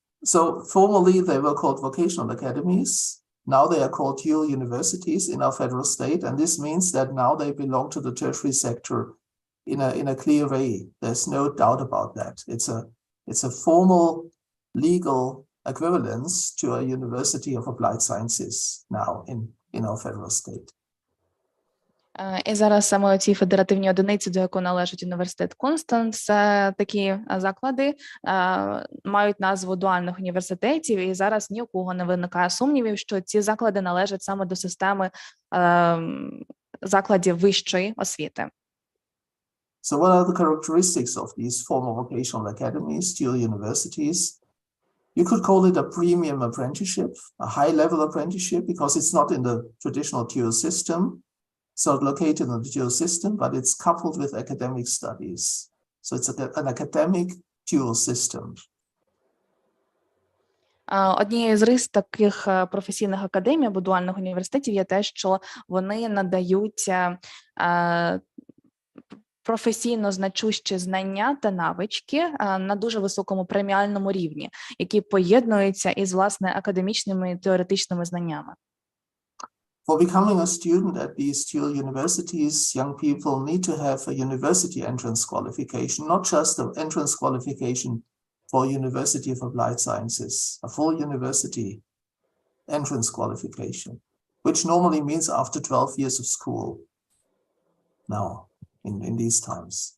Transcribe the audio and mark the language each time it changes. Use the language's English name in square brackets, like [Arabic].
[English] So formerly they were called vocational academies. Now they are called dual universities in our federal state, and this means that now they belong to the tertiary sector in a clear way. There's no doubt about that. It's a formal legal equivalence to a University of Applied Sciences now in our federal state. [Ukrainian] І зараз саме у цій федеративній одиниці, до якої належить університет Констанс, такі заклади мають назву дуальних університетів, і зараз ні у кого не виникає сумнівів, що ці заклади належать саме до системи закладів вищої освіти. [English] So what are the characteristics of these former vocational academies, dual universities? You could call it a premium apprenticeship, a high-level apprenticeship, because it's not in the traditional dual system. It's not located in the dual system, but it's coupled with academic studies. So it's an academic dual system. [Ukrainian] Однією з рис таких професійних академій або дуальних університетів є те, що вони надають професійно значущі знання та навички на дуже високому преміальному рівні, які поєднуються із, власне, академічними і теоретичними знаннями. [English] For becoming a student at these dual universities, young people need to have a university entrance qualification, not just an entrance qualification for University of Applied Sciences, a full university entrance qualification, which normally means after 12 years of school now in these times.